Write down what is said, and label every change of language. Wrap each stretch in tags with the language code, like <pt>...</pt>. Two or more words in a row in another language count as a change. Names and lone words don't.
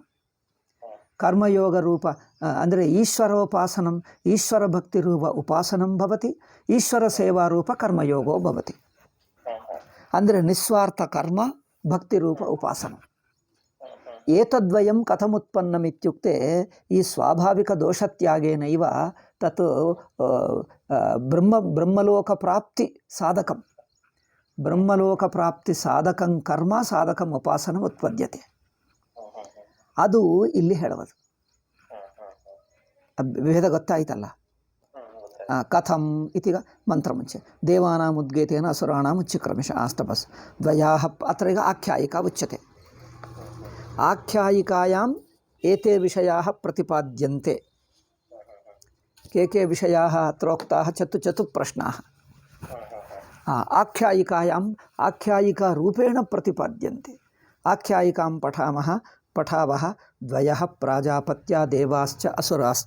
<sa>ಕರ್ಮಯೋಗ ರೂಪ ಅಂದರೆ ಈಶ್ವರೋಪಾಸನಂ, ಈಶ್ವರ ಭಕ್ತಿರೂಪ ಉಪಾಸನಂ ಭವತಿ. ಈಶ್ವರ ಸೇವಾರೂಪ ಕರ್ಮಯೋಗೋ ಭವತಿ.</sa> <kn>ಅಂದರೆ ನಿಸ್ವಾರ್ಥ ಕರ್ಮ ಭಕ್ತಿರೂಪ ಉಪಾಸನ.</kn> <sa>ಏತದ್ವಯಂ ಕಥಮುತ್ಪನ್ನಮಿತ್ಯುಕ್ತೆ ಈ ಸ್ವಾಭಾವಿಕ ದೋಷತ್ಯಾಗೇನೈವ ತತ್ ಬ್ರಹ್ಮಲೋಕ ಪ್ರಾಪ್ತಿ ಸಾಧಕಂ ಬ್ರಹ್ಮಲೋಕ ಪ್ರಾಪ್ತಿ ಸಾಧಕಂ ಕರ್ಮ ಸಾಧಕಂ ಉಪಾಸನ ಉತ್ಪದ್ಯತೆ.</sa> <kn>ಅದು ಇಲ್ಲಿ ಹೇಳುವುದು. ವಿಭೇದ ಗೊತ್ತಾಯ್ತಲ್ಲ.</kn> <sa>ಕಥಂ ಇತೀಗ ಮಂತ್ರ ಮುಂಚೆ ದೇವಾನಾಂ ಉದ್ಗೇತೇನ ಅಸುರಾಣಾಂ ಉಚ್ಚಿಕ್ರಮಿಷ ಆಸ್ತಪಸ್ ದ್ವಯಾಃ ಅತ್ರ ಈಗ ಆಖ್ಯಾಯಿಕಾ ಉಚ್ಯತೆ. ಆಖ್ಯಾಯಿಕಾಯಾಂ ಏತೆ ವಿಷಯಾಃ ಪ್ರತಿಪಾದ್ಯಂತೆ. के विषयाः अत्रोक्ताः चतु प्रश्नाः. आख्यायिकायाम् आख्यायिकारूपेण प्रतिपाद्यन्ते. आख्यायिकां पठावः द्वयः प्राजापत्या देवाश्च असुराश्च.</sa>